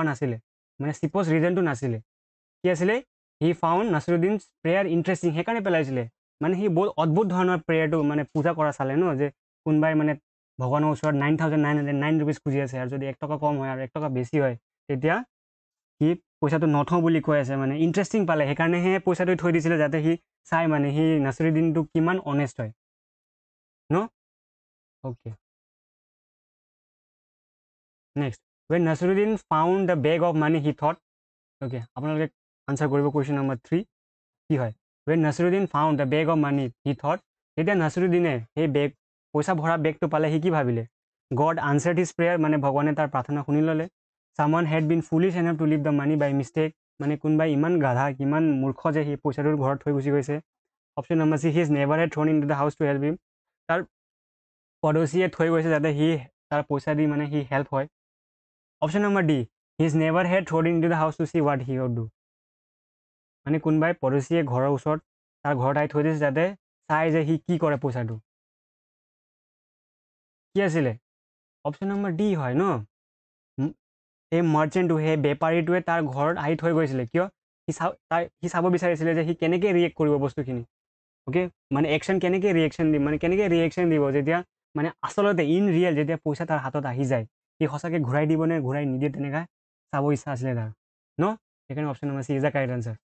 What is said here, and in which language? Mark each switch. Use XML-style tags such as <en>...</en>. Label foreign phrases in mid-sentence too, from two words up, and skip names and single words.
<as>নাছিলে মানে চিপছ ৰিজনটো নাছিলে কি আছিলে</as> <en>he found</en> <as>নাছিৰুদ্দিন প্ৰেয়াৰ ইণ্টাৰেষ্টিং সেইকাৰণে পেলাইছিলে মানে সি বহুত অদ্ভুত ধৰণৰ প্ৰেয়াৰটো মানে পূজা কৰা চালে ন যে কোনোবাই মানে ভগৱানৰ ওচৰত 9,909 rupees খুজি আছে আৰু যদি 1 টকা কম হয় আৰু 1 টকা বেছি হয় তেতিয়া সি পইচাটো নথওঁ বুলি কৈ আছে মানে ইণ্টাৰেষ্টিং পালে সেইকাৰণেহে পইচাটো থৈ দিছিলে যাতে সি চাই মানে সি নাছিৰুদ্দিনটো কিমান অনেষ্ট হয় ন অ'কে</as> <en>নেক্সট when Nasruddin found the bag of money he thought okay</en> <as>আপোনালোকে আনচাৰ কৰিব</as> <en>question number</en> <as>3 কি হয়</as> <en>when Nasruddin found the bag of money he thought</en> <as>তেতিয়া নাছিৰুদ্দিনে সেই বেগ পইচা ভৰা বেগটো পালে সি কি ভাবিলে</as> <en>God answered his prayer</en> <as>মানে ভগৱানে তাৰ প্ৰাৰ্থনা শুনি ল'লে</as> <en>someone had been foolish enough to leave the money by mistake</en> <as>মানে কোনোবাই ইমান গাধা কিমান মূৰ্খ যে সি পইচাটোৰ ঘৰত থৈ গুচি গৈছে</as> <en>option number C his neighbor had thrown into the house to help him</en> <as>তাৰ পড়োশীয়ে থৈ গৈছে যাতে সি তাৰ পইচা দি মানে সি হেল্প হয়</as> <en>option number D his neighbor had thrown into the house to see what he would do</en> <as>মানে কোনোবাই পড়োশীয়ে ঘৰৰ ওচৰত তাৰ ঘৰত আহি থৈ দিছে যাতে চাই যে সি কি কৰে পইচাটো কি আছিলে</as> <en>option number D</en> <as>হয় ন এই মাৰ্চেণ্টটো সেই বেপাৰীটোৱে তাৰ ঘৰত আহি থৈ গৈছিলে কিয় সি চাব বিচাৰিছিলে যে সি কেনেকৈ ৰিয়েক্ট কৰিব বস্তুখিনি অ'কে মানে একশ্যন কেনেকৈ ৰিয়েকশ্যন দিব যেতিয়া মানে আচলতে</as> <en>in real</en> <as>যেতিয়া পইচা তাৰ হাতত আহি যায় সি সঁচাকৈ ঘূৰাই দিবনে ঘূৰাই নিদিয়ে তেনেকৈ চাব ইচ্ছা আছিলে তাৰ ন সেইকাৰণে</as> <en>option number C is the correct answer</en>